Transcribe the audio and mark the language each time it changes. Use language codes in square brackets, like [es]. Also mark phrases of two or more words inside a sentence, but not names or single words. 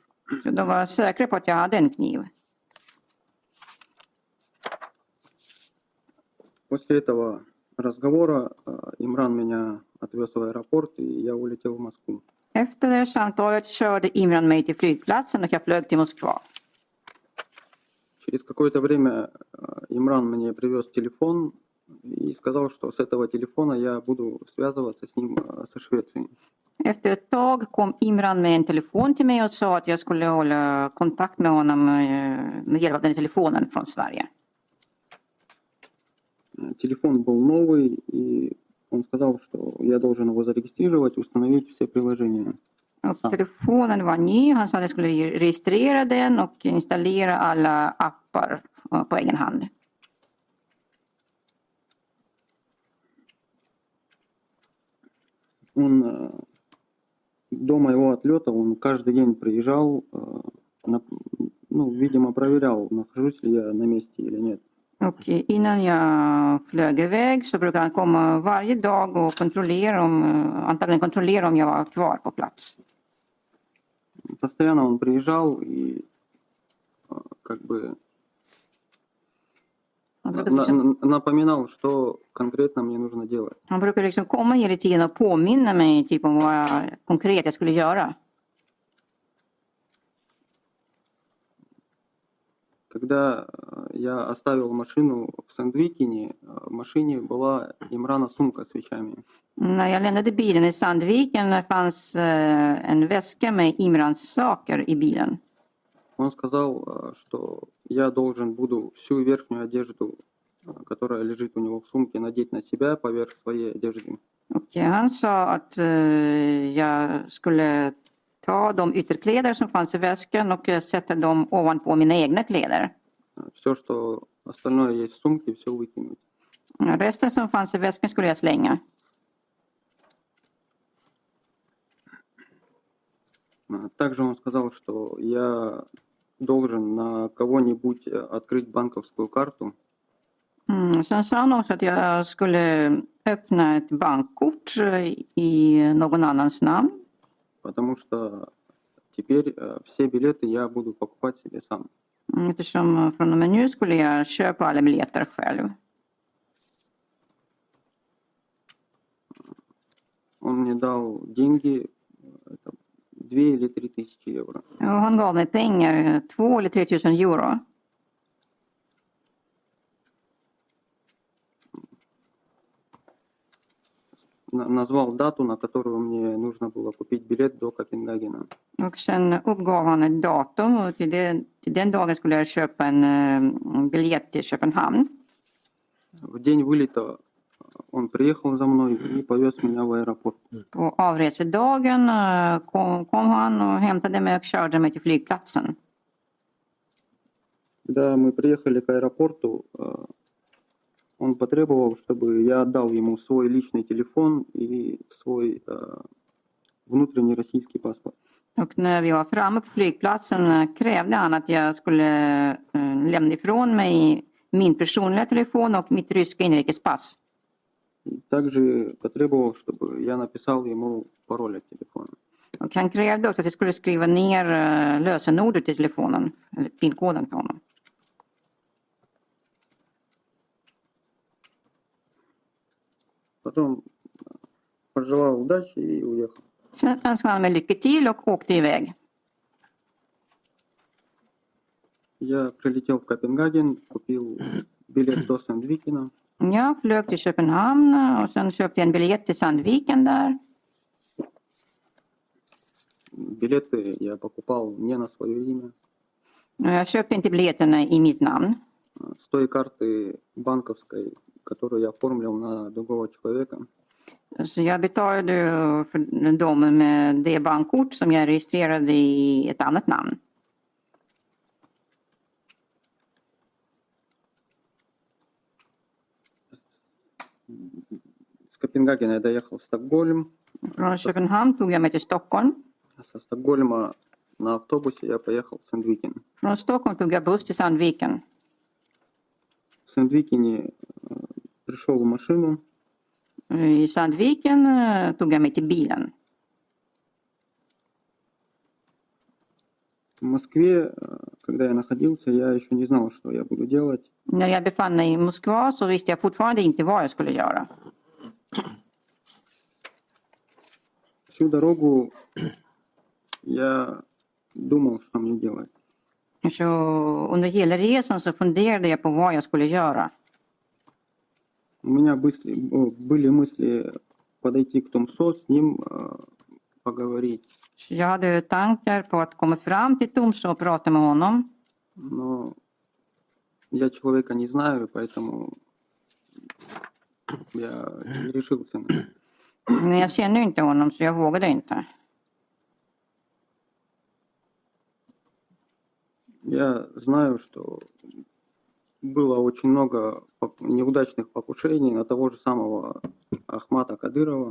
[sv] Så de var säkra på att jag hade en kniv. [ru] После этого разговора Имран меня отвез в аэропорт, и я улетел в Москву. [sv] Efter det här samtalet körde Imran mig till flygplatsen och jag flög till Moskva. [ru] Через какое-то время Имран мне привез телефон и сказал, что с этого телефона я буду связываться с ним со Швецией. [sv] Efter ett tag kom Imran med en telefon till mig och sa att jag skulle hålla kontakt med honom med hjälp av den telefonen från Sverige. [ru] Телефон был новый, и он сказал, что я должен его зарегистрировать, установить все приложения. [sv] Och telefonen var ny. Han sa att jag skulle registrera den och installera alla appar på egen hand. [ru] Он до моего отлета, он каждый день приезжал, видимо, проверял, нахожусь ли я на месте или нет. [sv] Och innan jag flög iväg så brukade han komma varje dag och antagligen kontrollera om jag var kvar på plats. [ru] Постоянно он приезжал и как бы напоминал, что конкретно мне нужно делать. [sv] Han brukade liksom komma hela tiden och påminna mig typ om vad konkret jag skulle göra. [ru] Когда я оставил машину в Сандвикене, в машине была Имрана сумка с вещами. [sv] När jag lämnade bilen i Sandviken fanns en väska med Imrans saker i bilen. [ru] Он сказал, что я должен буду всю верхнюю одежду, которая лежит у него в сумке, надеть на себя поверх своей одежды. [sv] Och han sa att jag skulle ta de ytterkläder som fanns i väskan och sätta dem ovanpå mina egna kläder. [ru] Все, что остальное есть в сумке, все выкинуть. [sv] Resten som fanns i väskan skulle jag slänga. [ru] Также он сказал, что я должен на кого-нибудь открыть банковскую карту. [sv] Sen sa han också att jag skulle öppna ett bankkort i någon annans namn. [ru] Потому что теперь все билеты я буду покупать себе сам. [sv] Eftersom från och med nu skulle jag köpa alla biljetter själv. [ru] Он мне дал деньги, 2 или 3 тысячи евро. [sv] Och han gav mig pengar, 2 eller 3 000 euro. [ru] Назвал дату, на которую мне нужно было купить билет до Копенгагена. [sv] Och sen uppgav han ett datum och till den dagen skulle jag köpa en biljett till Köpenhamn. [ru] В день вылета он приехал за мной и повез меня в аэропорт. [sv] På avresedagen kom han och hämtade mig och körde mig till flygplatsen. [ru] Когда мы приехали к аэропорту, он потребовал, чтобы я отдал ему свой личный телефон и свой внутренний российский паспорт. [sv] Och när vi var framme på flygplatsen krävde han att jag skulle lämna ifrån mig min personliga telefon och mitt ryska inrikespass. [ru] И также потребовал, чтобы я написал ему пароль от телефона. [sv] Och han krävde också att jag skulle skriva ner lösenordet till telefonen, eller pinkoden på honom. [ru] Потом пожелал удачи и уехал. [sv] Sen önskade han mig lycka till och åkte iväg. [ru] Я прилетел в Копенгаген, купил билет до Сандвикена. [sv] Jag flög till Köpenhamn och sen köpte jag en biljett till Sandviken där. [ru] Билеты я покупал не на свое имя. [sv] Jag köpte inte biljetterna i mitt namn. [ru] С той карты банковской, которую я оформил на другого человека. [sv] Så jag betalade för dem med det bankkort som jag registrerade i ett annat namn. [ru] С Копенгагена я доехал в Стокгольм. [sv] Från Köpenhamn tog jag mig till Stockholm. [ru] Со Стокгольма на автобусе я поехал в Сэндвикен. [sv] Från Stockholm tog jag buss till Sandviken. [ru] В Сэндвикене пришел в машину. [sv] I Sandviken tog jag mig till bilen. [ru] В Москве, когда я находился, я еще не знал, что я буду делать. [sv] När jag befann mig i Moskva så visste jag fortfarande inte vad jag skulle göra. [ru] Всю дорогу я думал, что мне делать. [sv] Så under hela resan så funderade jag på vad jag skulle göra. [ru] У меня были мысли подойти к Томсо, с ним поговорить. [sv] Så jag hade tankar på att komma fram till Tomsö och prata med honom. [ru] Но я человека не знаю, поэтому я не решился на это. [sv] Men jag känner ju inte honom så jag vågade inte. [ru] Я знаю, что было очень много неудачных покушений на того же самого Ахмата Кадырова.